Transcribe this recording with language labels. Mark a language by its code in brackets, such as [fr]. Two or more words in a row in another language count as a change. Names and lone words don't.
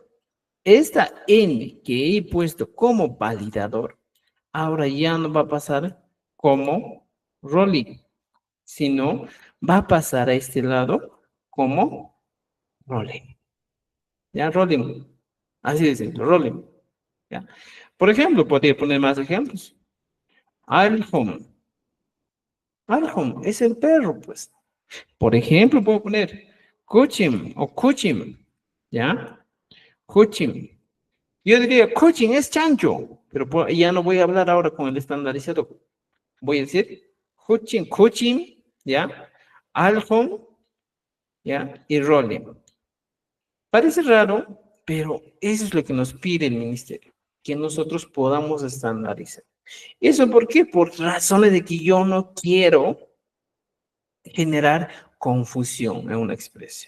[es] Esta N que he puesto como validador, ahora ya no va a pasar como rolling, sino va a pasar a este lado como rolling. ¿Ya? Rolling. Así de simple, rolling. ¿Ya? Por ejemplo, podría poner más ejemplos. Alhom. Alhom es el perro, pues. Por ejemplo, puedo poner Kuchim o Kuchim. ¿Ya? Kuchim. Yo diría, Kuchim es chancho, pero ya no voy a hablar ahora con el estandarizado. Voy a decir Kuchim, Kuchim, ¿ya? Alhom, ¿ya? Y Rolling. Parece raro, pero eso es lo que nos pide el ministerio, que nosotros podamos estandarizar. ¿Eso por qué? Por razones de que yo no quiero generar confusión en una expresión.